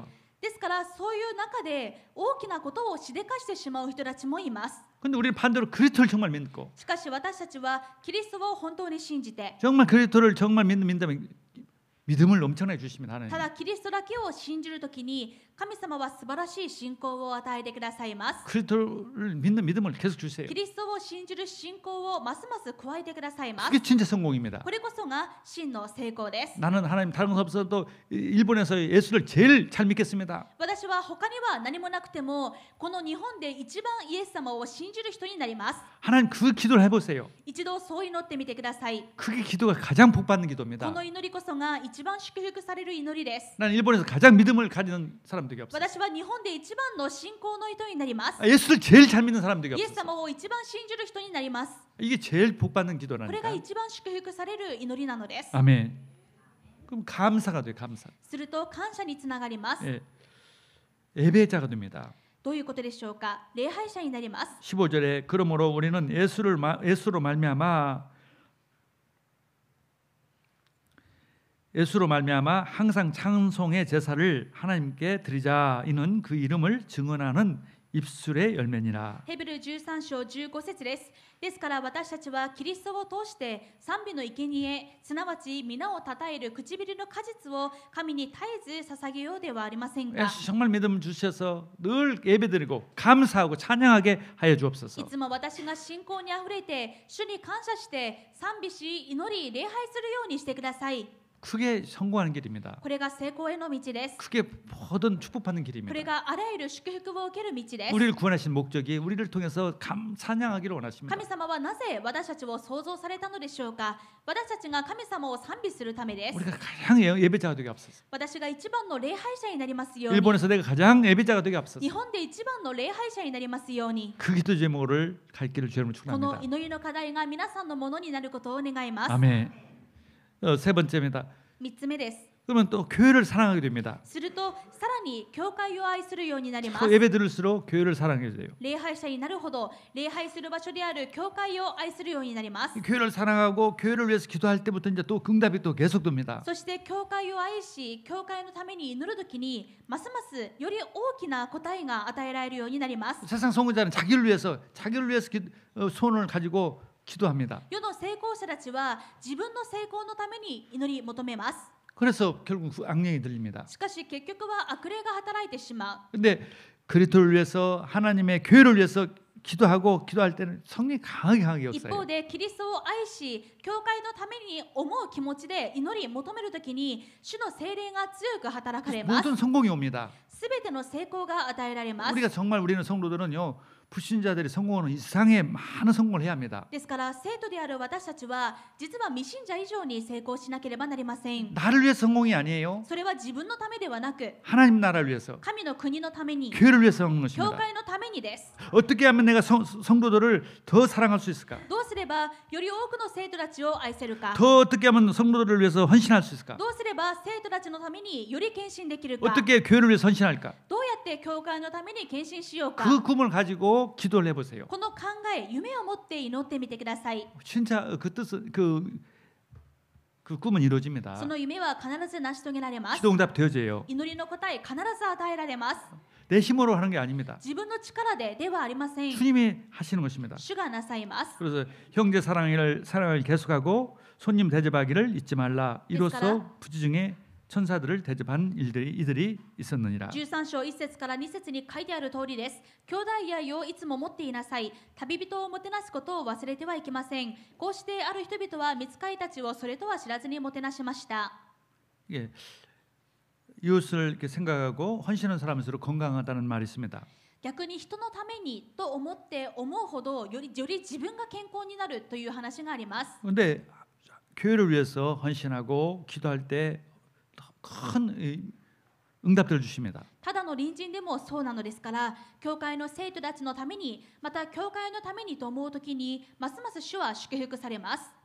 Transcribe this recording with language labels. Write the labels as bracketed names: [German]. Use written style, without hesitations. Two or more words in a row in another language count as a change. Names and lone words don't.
[Japanese] ですからそういう中で大きなことをしでかしてしまう人たちもいます。 [Korean] 근데 우리는 반대로 그리스도를 정말 믿고 [Japanese] しかし私たちはキリストを本当に信じて、 [Korean] 정말 그리스도를 정말 믿는다면 믿음을 엄청나게 주십니다. 하나님. [Japanese] ただキリストだけを信じるときに神様は素晴らしい信仰を与えてくださいます。 [Korean] 그리스도를 믿는 믿음을 계속 주세요. [Japanese] キリストを信じる信仰をますます加えてくださいます。 [Korean] 그게 진짜 성공입니다. [Japanese] これこそが真の成功です。 [Korean] 나는 하나님 다른 것 없어도 일본에서 예수를 제일 잘 믿겠습니다. [Japanese] 私は他には何もなくてもこの日本で一番イエス様を信じる人になります。 [Korean] 하나님 그 기도를 해보세요. [Japanese] 一度そう祈ってみてください。 [Korean] 그게 기도가 가장 복받는 [Japanese] こ [Korean] 기도입니다. [Japanese] の祈りこそが一番祝福される祈りです。 [Korean] 나는 일본에서 가장 믿음을 가지는 사람들이 없어요. [Japanese] 私は日本で一番の信仰の人になります。 [Korean] 예수를 제일 잘 믿는 사람들이 [Japanese] イエス [Korean] 없어요. [Japanese] 様を一番信じる人になります。 [Korean] 이게 제일 복받는 [Japanese] これが [Korean] 기도라니까. [Japanese] 一番祝福される祈りなのです。 [Korean] 아멘. 그럼 감사가 돼요. 감사. [Japanese] すると感謝につながります。 [Korean] 예. 예배자가 됩니다. [Japanese] どういうことでしょうか。礼拝者になります。 [Korean] 15절에 그러므로 우리는 예수로 말미암아 항상 찬송의 제사를 하나님께 드리자. 이는 그 이름을 증언하는 입술의 열매니라. [Japanese] ヘブル13章15節です。ですから私たちはキリストを通して賛美の生贄、すなわち皆をたたえる唇の果実を神に絶えず捧げようではありませんか。 [Korean] 예수 정말 믿음 주셔서 늘 예배드리고 감사하고 찬양하게 하여 [Japanese] い [Korean] 주옵소서. [Japanese] つも私が信仰にあふれて主に感謝して賛美し祈り礼拝するようにしてください。 [Korean] 그게 성공하는 길입니다. [Japanese] これが成功への道です。 [Korean] 그게 모든 축복받는 [Japanese] これ [Korean] 길입니다. [Japanese] があらゆる祝福を受ける道です。 [Korean] 우리를 구원하신 목적이 우리를 통해서 찬양하기를 원하십니다. [Japanese] 神様はなぜ私たちを創造されたのでしょうか。私たちが神様を賛美するためです。 [Korean] 우리가 가장 예배자가 되게 앞서서 [Japanese] 私が一番の礼拝者になりますように。 [Korean] 일본에서 내가 가장 예배자가 되게 앞서서 [Japanese] 日本で一番の礼拝者になりますように。 [Korean] 그 기도 제목을 갈 길을 주님을 [Japanese] この [Korean] 축원합니다. [Japanese] 祈りの課題が皆さんのものになることを願います。 [Korean] 아멘. 세 번째입니다. [Japanese] 3 つ目です。 [Korean] 그러면 또 교회를 사랑하게 됩니다. [Japanese] するとさらに教会を愛するようになりま [Korean] 또 [Japanese] す。 [Korean] 예배 들을수록 교회를 사랑해야 돼요. [Japanese] 礼拝者になるほど礼拝する場所である教会を愛するようになります。 [Korean] 교회를 사랑하고 교회를 위해서 기도할 때부터 이제 또 응답이 또 계속됩니다. [Japanese] そして教会を愛し教会のために祈るときにますますより大きな答えが与えられるようになります。 [Korean] 세상 선구자는 자기를 위해서 소원을 가지고 기도합니다. [Japanese] 世の成功者たちは自分の成功のために祈り求めます。 [Korean] 그래서 결국 악령이 들립니다. [Japanese] しかし結局は悪霊が働いてしまう。 [Korean] 근데 그리스도를 위해서 하나님의 교회를 위해서 기도할 때는 성령이 강하게 [Japanese] 一方 [Korean] 역사해요. [Japanese] でキリストを愛し教会のために思う気持ちで祈り求めるときに主の聖霊が強く働かれます。 [Korean] 모든 성공이 옵니다. [Japanese] すべての成功が与えられます。 [Korean] 우리는 성도들은요 불신자들이 성공하는 이상의 많은 성공을 해야 합니다. [Japanese] ですから生徒である私たちは実は未信者以上に成功しなければなりません。 [Korean] 나를 위해서 성공이 아니에요. [Japanese] それは自分のためではなく [Korean] 하나님 나라를 위해서 [Japanese] 神の国のために [Korean] 교회를 위해서 하는 [Japanese] 教 [Korean] 것입니다. [Japanese] 会のためにです。 [Korean] 어떻게 하면 내가 성도들을 더 사랑할 수 있을까? [Japanese] どうすればより多くの生徒たちを愛せるか。 [Korean] 더 어떻게 하면 성도들을 위해서 헌신할 수 있을까? [Japanese] どうすれば生徒たちのためにより献身できるか。 [Korean] 어떻게 교회를 위해서 헌신할까? [Japanese] どうやって教会のために献身しようか。 [Korean] 그 꿈을 가지고 기도를 해보세요. [Japanese] この考え、夢を持って祈ってみてください。 [Korean] 진짜 그 뜻은 그 꿈은 이루어집니다. [Japanese] その夢は必ず成し遂げられます。 [Korean] 기도응답 되어져요. [Japanese] 祈りの答え必ず与えられます。 [Korean] 내 힘으로 하는 게 아닙니다. [Japanese] 自分の力ではありません。 [Korean] 주님이 하시는 것입니다. [Japanese] 主がなさいます。 [Korean] 그래서 형제 사랑을 계속하고 손님 대접하기를 잊지 말라. 이로써 부지중에 천사들을 대접한 이들이 있었느니라. [Japanese] 13 章1節から2節に書いてある通りです。兄弟愛をいつも持っていなさい。旅人をもてなすことを忘れてはいけません。こうしてある人々は御使いたちをそれとは知らずにもてなしました。 [Korean] 예, 이웃을 이렇게 생각하고 헌신하는 사람일수록 건강하다는 말이 있습니다. [Japanese] 逆に人のためにと思って思うほどより自分が健康になるという話があります。 [Korean] 그런데 교회를 위해서 헌신하고 기도할 때 큰 응답들을 주십니다. [Japanese] ただの隣人でもそうなのですから、教会の生徒たちのために、また教会のためにと思うときに、ますます主は祝福されます。